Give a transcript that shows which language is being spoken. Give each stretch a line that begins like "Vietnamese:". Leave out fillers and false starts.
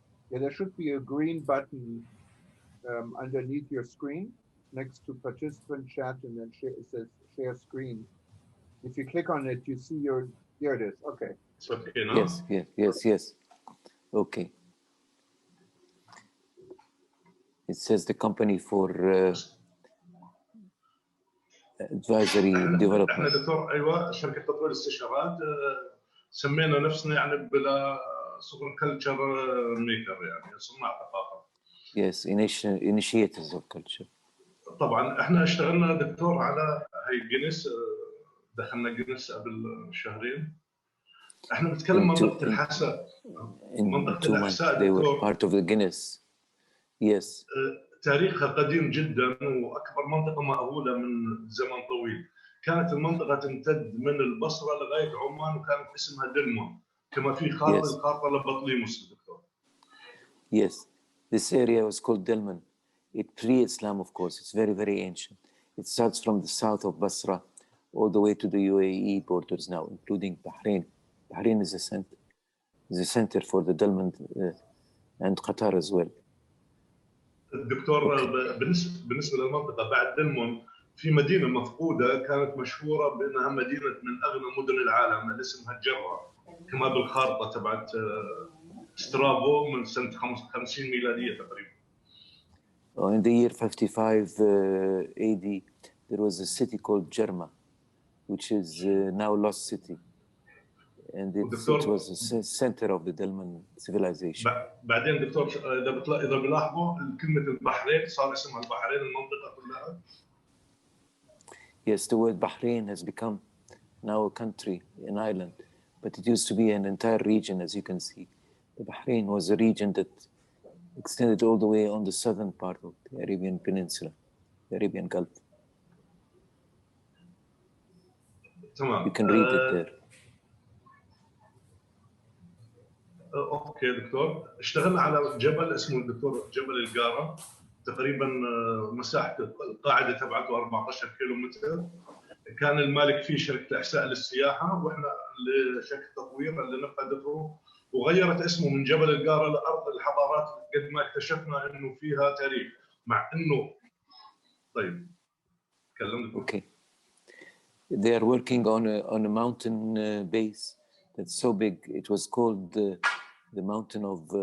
English: Yeah, there should be a green button underneath your screen next to participant chat, and then it says share screen. If you click on it, you see there it is. Okay. It's okay now? Yes. Okay. It says the company for advisory development.
Arabic: احنا دكتور ايوه شركه تطوير الاستشارات سمينا نفسنا يعني بلا
English: culture maker
Arabic: يعني صناع ثقافه.
English: Yes, initiators of culture.
Arabic: طبعا احنا اشتغلنا دكتور على هي جينيس، دخلنا جينيس قبل شهرين. احنا بنتكلم منطقه الحساء. منطقه الحساء
English: they were part of the Guinness. Yes.
Arabic: تاريخها قديم جدا واكبر منطقه مأهوله من زمن طويل. كانت المنطقه تمتد من البصره لغايه عمان وكانت اسمها دلمون كما في الخارطه لبطليموس دكتور.
English: Yes, this area was called Delman. It pre-Islam, of course. It's very, very ancient. It starts from the south of Basra all the way to the UAE borders now, including Bahrain. Bahrain is a center for the Delman and Qatar as well.
Arabic: الدكتور بالنسبه للمنطقه بعد دلمون في مدينه مفقوده كانت مشهوره بانها مدينه من اغنى مدن العالم اللي اسمها الجره كما بالخارطه تبعت سترابو من سنه 50 ميلاديه تقريبا.
English: In the year 55 AD, there was a city called Jerma, which is now lost city. And it was the center of the Delman civilization.
Arabic: بعدين دكتور إذا بلاحظوا كلمة البحرين صار اسمها البحرين المنطقة كلها.
English: Yes, the word Bahrain has become now a country, an island, but it used to be an entire region, as you can see. The Bahrain was a region that extended all the way on the southern part of the Arabian Peninsula, the Arabian Gulf.
Arabic: تمام.
English: You can read it there.
Arabic: اوكي دكتور، اشتغلنا على جبل اسمه الدكتور جبل القاره، تقريبا مساحه القاعده تبعته 14 كيلو متر. كان المالك فيه شركه احساء للسياحه، واحنا لشركه تطوير اللي نفذته وغيرت اسمه من جبل القاره لارض الحضارات، قد ما اكتشفنا انه فيها تاريخ، مع انه طيب كلمت.
English: Okay. They are working on a mountain base that's so big. It was called the mountain of